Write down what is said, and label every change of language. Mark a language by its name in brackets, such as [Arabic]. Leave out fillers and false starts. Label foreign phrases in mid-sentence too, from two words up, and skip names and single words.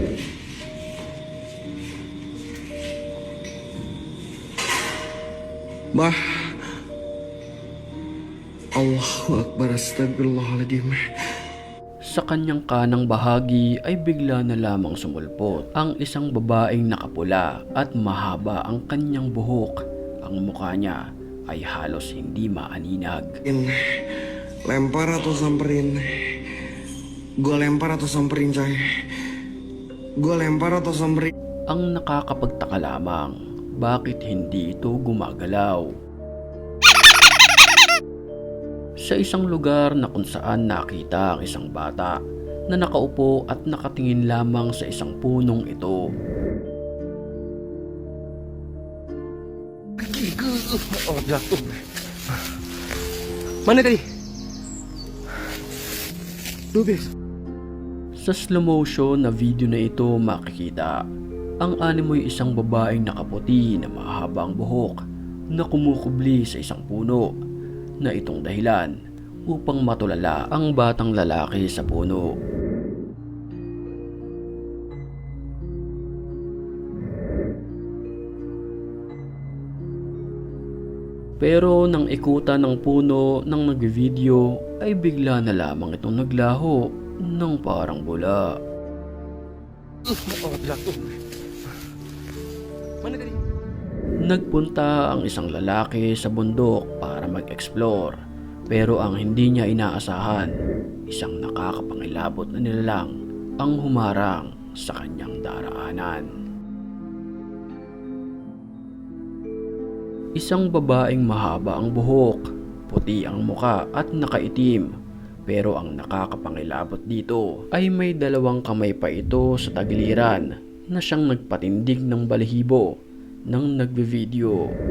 [Arabic] Bah, Allahu Akbar, astagfirullahaladzim. [Filipino] Sa kanyang kanang bahagi ay bigla na lamang sumulpot ang isang babaeng nakapula at mahaba ang kanyang buhok. Ang mukha niya ay halos hindi maaninag. [Indonesian] Lempar atau samperin? Gue lempar atau samperin, coy? Gue lempar atau samperin? [Filipino] Ang nakakapagtaka lamang, bakit hindi ito gumagalaw? Sa isang lugar na kung saan nakita ang isang bata na nakaupo at nakatingin lamang sa isang punong ito. [Indonesian] Oh, jatuh. Mana tadi? Lubis. [Filipino] Sa slow motion na video na ito makikita ang animoy isang babaeng nakaputi na mahabang buhok na kumukubli sa isang puno na itong dahilan upang matulala ang batang lalaki sa puno. Pero nang ikutan ng puno ng nagvideo ay bigla na lamang itong naglaho ng parang bula. [Indonesian] Oh, jatuh. Mana tadi? [Filipino] Nagpunta ang isang lalaki sa bundok para mag-explore, pero ang hindi niya inaasahan, isang nakakapangilabot na nilalang ang humarang sa kanyang daraanan. Isang babaeng mahaba ang buhok, puti ang muka at nakaitim, pero ang nakakapangilabot dito ay may dalawang kamay pa ito sa tagiliran na siyang nagpatindig ng balahibo ng nagbe-video.